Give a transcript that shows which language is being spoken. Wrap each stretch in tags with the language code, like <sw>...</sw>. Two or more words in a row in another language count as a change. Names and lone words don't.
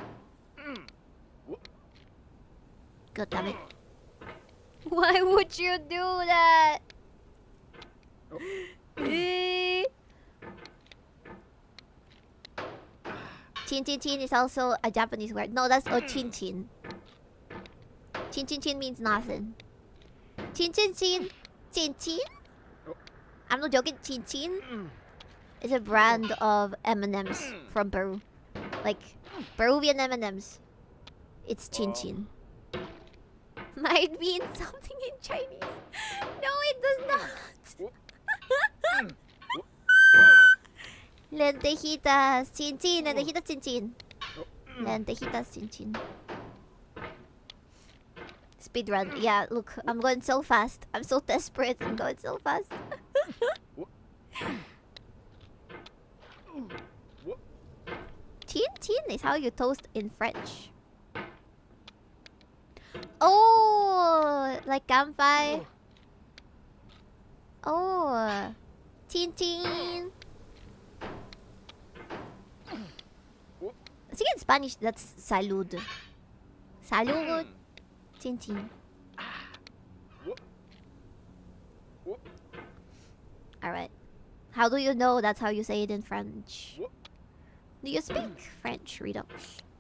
<en>God damn it. Why would you do that? Chin chin chin is also a Japanese word. No, that's ochin chin. Chin chin chin means nothing. Chin chin chin. Chin chin? I'm not joking. Chin chin is a brand of M&Ms from Peru. Like, Peruvian M&Ms. It's chin chin. Might mean something in Chinese. No, it does not. Lentejitas, chin chin, lentejitas, chin chin. Lentejitas, chin chin. Speedrun. Yeah, look, I'm going so fast. I'm so desperate. I'm going so fast. Chin chin is how you toast in French. Oh, like kampai. Oh, chin chin. I think in Spanish that's salud. Salud. Chin chin. Alright. How do you know that's how you say it in French? Do you speak French, Redux?</en>